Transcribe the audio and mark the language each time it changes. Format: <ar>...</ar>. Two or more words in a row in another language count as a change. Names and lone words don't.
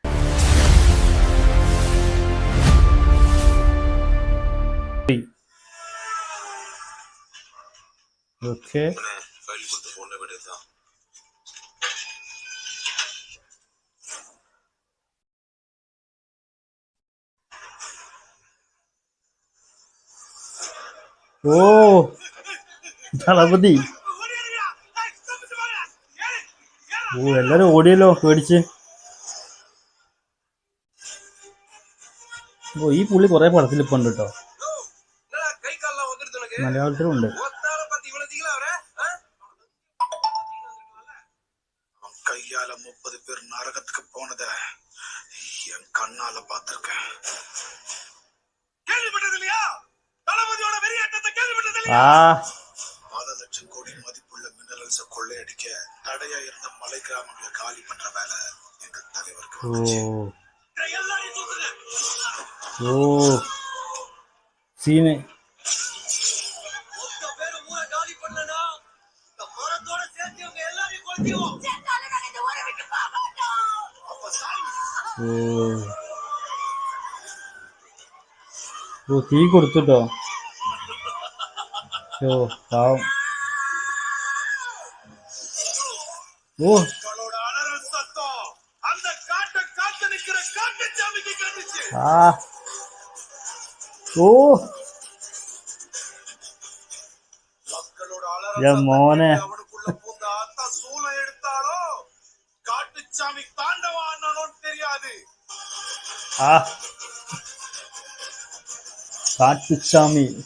<ml>ഓക്കെ, ഓ തളപതി, ഓ എല്ലാരും ഓടിയല്ലോ പേടിച്ച്. ഓ ഈ പുള്ളി കുറെ പടത്തിൽ ഇപ്പൊ ഉണ്ട് കേട്ടോ, മലയാളത്തിലുണ്ട്.</ml> <ta>கையால 30 பேர் நரகத்துக்கு போனத என் கண்ணால பாத்திருக்கேன். கேள்விப்பட்டது இல்லையா? தளபதியோட வெறியாட்டத்தை கேள்விப்பட்டது இல்லையா? பல லட்சம் கோடி மதிப்புள்ள மினரல்ஸ கொள்ளையடிக்க தடையா இருந்த மலை கிராமங்களை காலி பண்ற வேலை எங்க தலைவருக்கு வந்துச்சு. எல்லாரையும் தூக்குங்க. ஓ சீனே மொத்த பேர் ஊரை காலி பண்ணனா இந்த மரத்தோட சேர்த்து இவங்க எல்லாரையும் கொளுத்திடுவோம்.</ta> <ml>ഓ തീ കൊടുത്തുട്ടോ. ഓ പാവം. ഓ ആ ഓ മോനെ ആ കാട്ടുച്ചാമി.</ml>